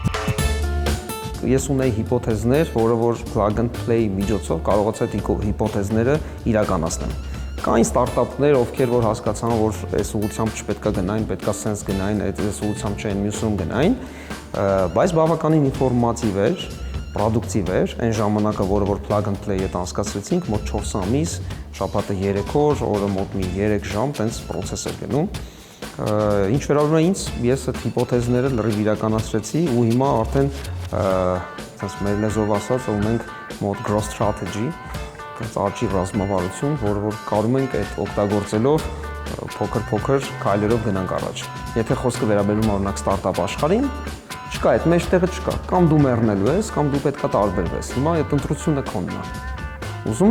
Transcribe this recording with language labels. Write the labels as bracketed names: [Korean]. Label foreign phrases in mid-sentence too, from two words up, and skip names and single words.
[Armenian] Ես ունեի հիպոթեզներ, որը որ Plug and Play միջոցով կարողացա այդ հիպոթեզները իրականացնել։ Կային ստարտափներ, ովքեր որ հասկացան, որ այս ուղղությամբ չպետք է գնային, պետքա սենս գնային, այս ուղղությամբ չէ, մյուսում գնային, բայց բավականին ինֆորմատիվ էր, պրոդուկտիվ էր, այն ժամանակը, որը որ Plug and Play հետ անցկացրեցինք, մոտ 4 ամիս, շաբաթը 3 օր, օրը մոտ մի 3 ժամ, տենց պրոցես էր գնում։ Ինչ վերաբերում է ինձ, ես այդ հիպոթեզները լրիվ իրականացրեցի ու հիմա արդեն ասես մեր լեզվով ասած ունենք մոտ [English] growth strategy, [Armenian] աճի ռազմավարություն, որը որ կարում ենք այդ օգտագործելով փոքր քայլերով գնանք առաջ։ Եթե խոսքը վերաբերում է օրինակ ստարտափ աշխարհին, չկա այդ մեջտեղը չկա, կամ դու մեռնելու ես, կամ դու պետքա տարբերվես։ Հիմա այդ ընտրությունը քոնն է։ Ուզում